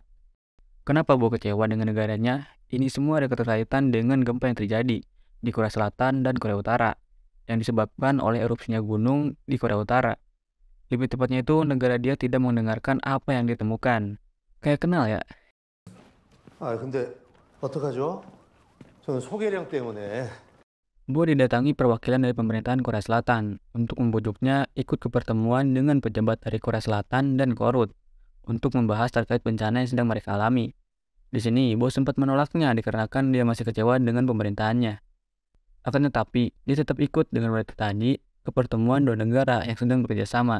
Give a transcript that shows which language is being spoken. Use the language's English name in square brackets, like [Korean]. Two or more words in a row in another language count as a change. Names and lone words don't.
[Indonesian] Kenapa Bo kecewa dengan negaranya? Ini semua ada keterkaitan dengan gempa yang terjadi di Korea Selatan dan Korea Utara yang disebabkan oleh erupsinya gunung di Korea Utara. Lebih tepatnya itu negara dia tidak mendengarkan apa yang ditemukan. Kayak kenal ya? [Korean] 근데 어떡하죠? 저는 소개령 때문에. [Indonesian] Bo didatangi perwakilan dari pemerintahan Korea Selatan untuk membujuknya ikut ke pertemuan dengan pejabat dari Korea Selatan dan Korut untuk membahas terkait bencana yang sedang mereka alami. Di sini, Bo sempat menolaknya dikarenakan dia masih kecewa dengan pemerintahannya. Akan tetapi, dia tetap ikut dengan mereka tadi ke pertemuan dua negara yang sedang bekerja sama.